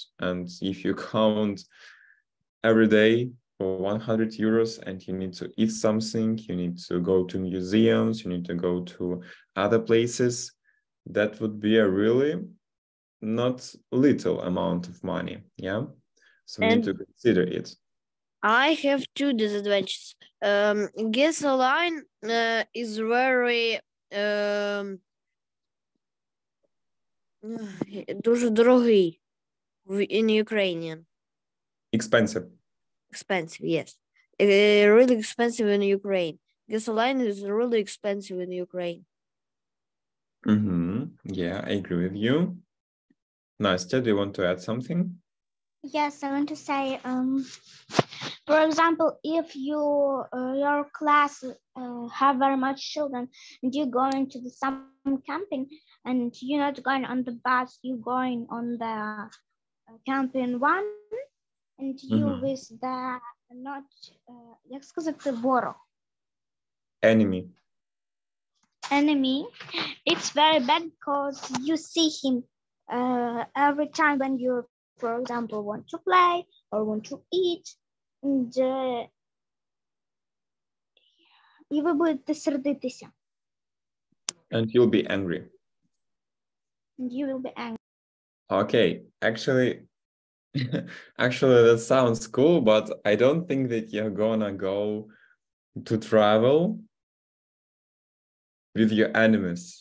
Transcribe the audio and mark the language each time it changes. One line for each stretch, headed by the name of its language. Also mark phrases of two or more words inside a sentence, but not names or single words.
English: And if you count every day for 100 euros and you need to eat something, you need to go to museums, you need to go to other places, that would be a really not little amount of money, yeah? So we need to consider it. I have two disadvantages. Gasoline is very
Ukrainian: дуже дорогий
English: in Ukrainian. Expensive. Expensive, yes. Really expensive in Ukraine. Gasoline is really expensive in Ukraine. Yeah, I agree with you. Nastya, do you want to add something? Yes, I want to say, for example, if your class have very much children and you're going to the summer camping and you're not going on the bus, you're going on the camping one, and you with the not,
Ukrainian: як сказати, ворог.
English: Enemy. It's very bad because you see him every time when you, for example, want to play or want to eat, and
Ukrainian: і ви будете сердитися.
English: And you'll be angry. And you will be angry. Okay, actually, that sounds cool, but I don't think that you're gonna go to travel with your enemies.